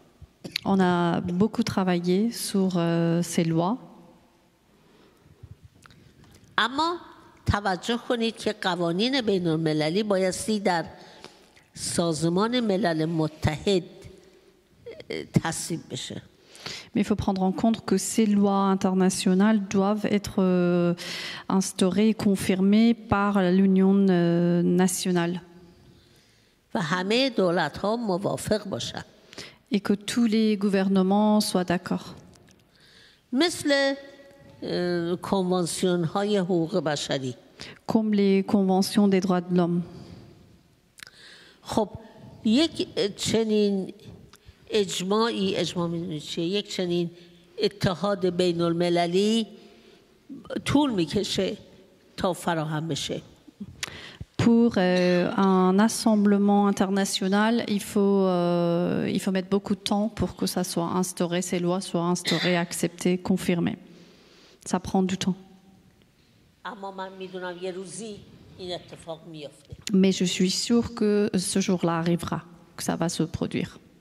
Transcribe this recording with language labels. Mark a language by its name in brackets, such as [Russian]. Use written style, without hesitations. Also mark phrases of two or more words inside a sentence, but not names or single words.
[French] On a beaucoup travaillé sur ces lois. [Persian] اما توجه کنید که قوانین بین المللی بایستی در سازمان ملل متحد تصویب بشه. [French] Mais il faut prendre en compte que ces lois internationales doivent être instaurées et confirmées par l'Union nationale. [Persian] و همه دولت‌ها موافق باشند. [French] Et que tous les gouvernements soient d'accord. [Persian] مثل کنوانسیون‌های حقوق بشری. [French] Comme les conventions des droits de l'homme. [Persian] خب یک چنین اجماع می‌دونید چیه؟ یک چنین اتحاد بین المللی طول می‌کشه تا فراهم بشه. [French] Pour un assemblement international, il faut mettre beaucoup de temps pour que ça soit instauré, ces lois soient instaurées, acceptées, confirmées. Ça prend du temps. Mais je suis sûre que ce jour-là arrivera, que ça va se produire.